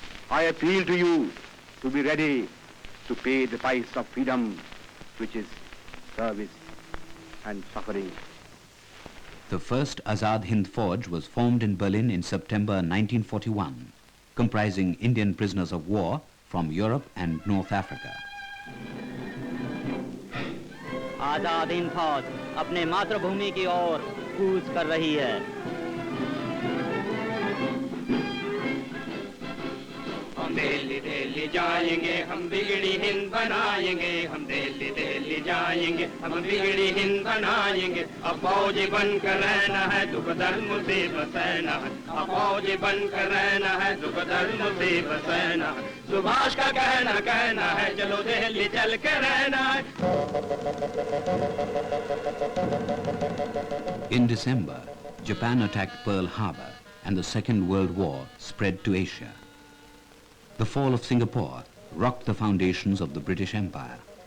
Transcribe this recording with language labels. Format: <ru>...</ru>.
<en>I appeal to you to be ready to pay the price of freedom, which is service and suffering. the first Azad Hind Forge was formed in Berlin in September 1941, comprising Indian prisoners of war from Europe and North Africa.</en> <hi>Azad Hind फौज अपने मातृभूमि की ओर कूच कर रही है। हम दिल्ली दिल्ली जाएंगे, हम बिगड़ी हिंद बनाएंगे, हम दिल्ली दिल्ली जाएंगे, हम बिगड़ी हिंद बनाएंगे। अब फौजी बन कर रहना है, दुख दर्द मुसीबत सहना है। अब फौजी बन कर रहना है, दुख दर्द मुसीबत सहना है। सुभाष का कहना है, चलो दिल्ली चल के रहना है।</hi> <en>In December, Japan attacked Pearl Harbor and the Second World War spread to Asia. The fall of Singapore rocked the foundations of the British Empire.</en>